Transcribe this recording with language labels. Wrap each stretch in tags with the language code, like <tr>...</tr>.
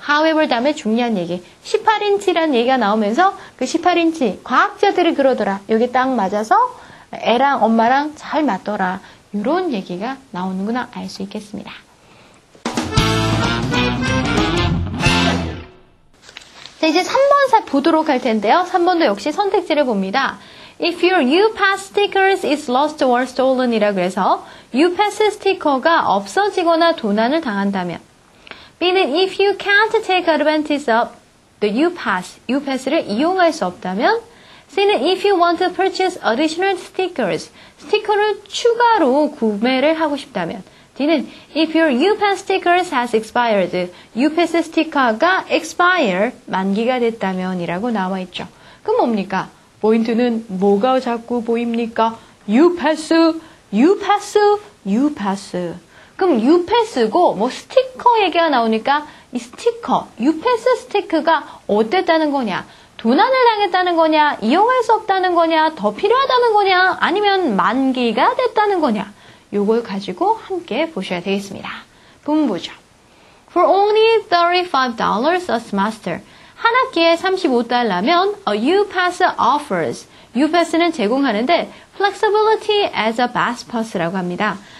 <ko>however 다음에 중요한 얘기 18인치라는 얘기가 나오면서 그 18인치 과학자들이 그러더라. 여기 딱 맞아서 애랑 엄마랑 잘 맞더라. 이런 얘기가 나오는구나 알 수 있겠습니다. 자, 이제 3번 보도록 할 텐데요. 3번도 역시 선택지를 봅니다.</ko> <en>If your U-Pass stickers is lost or stolen</en> <ko>이라 그래서 U-Pass 스티커가 없어지거나 도난을 당한다면 B는</ko> <en>if you can't take advantage of the U-Pass,</en> <ko>U-Pass를 이용할 수 없다면 C는</ko> <en>if you want to purchase additional stickers,</en> <ko>스티커를 추가로 구매를 하고 싶다면 D는</ko> <en>if your U-Pass stickers has expired,</en> <ko>U-Pass 스티커가 expire, 만기가 됐다면 이라고 나와 있죠. 그럼 뭡니까? 포인트는 뭐가 자꾸 보입니까? U-Pass, U-Pass, U-Pass. 그럼 U-Pass고 스티커 얘기가 나오니까 이 스티커, U-Pass 스티커가 어땠다는 거냐? 도난을 당했다는 거냐? 이용할 수 없다는 거냐? 더 필요하다는 거냐? 아니면 만기가 됐다는 거냐? 요걸 가지고 함께 보셔야 되겠습니다. 본보죠.</ko> <en>For only $35 a semester.</en> <ko>한 학기에 $35면</ko> <en>a U-Pass offers.</en> <ko>U-Pass는 제공하는데</ko> <en>flexibility as a bus pass</en> <ko>라고 합니다.</ko>